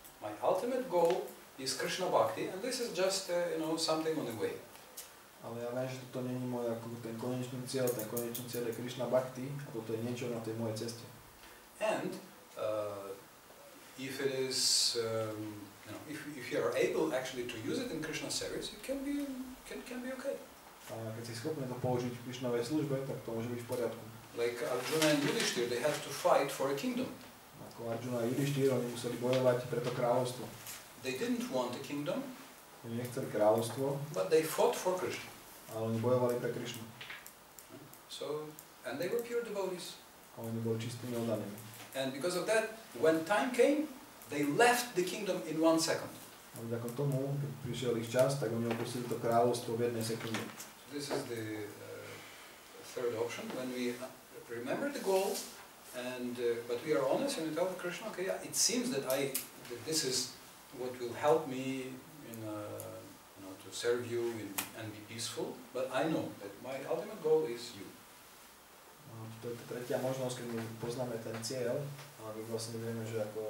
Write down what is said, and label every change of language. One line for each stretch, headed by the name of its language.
English: My ultimate goal is Krishna Bhakti, and this is just something on the way.
Slovak: Ale ja viem, že toto nie je môj ako ten konečný cieľ je Krišna Bhakti a toto je niečo na tej mojej ceste.
English: And if it is, if you are able actually to use it in Krishna service, it can be okay.
Slovak: A keď si schopný to použiť v Krišnovej službe, tak to môže byť v poriadku.
English: Like Arjuna and Yudhishthira, they had to fight for a kingdom.
Slovak: Ako Arjuna a Yudhishthira, oni museli bojovať pre to kráľovstvo.
English: They didn't want a kingdom,
Slovak: Oni nechceli kráľovstvo,
English: but they fought for Krishna.
Slovak: ale oni bojovali pre Krišnu.
English: So, and they were pure devotees.
Slovak: A oni boli čistými oddanými.
English: And because of that, when time came, they left the kingdom in 1 second.
Slovak: A vďaka tomu, keď prišiel ich čas, tak oni opustili to kráľovstvo v jednej sekunde.
English: So this is the third option. When we remember the goal, and but we are honest and we tell Krishna, okay, yeah, it seems that this is what will help me in to serve you and be peaceful. But I know that my ultimate goal is you.
Slovak: No, to je tretia možnosť, keď my poznáme ten cieľ, ale my vlastne vieme, že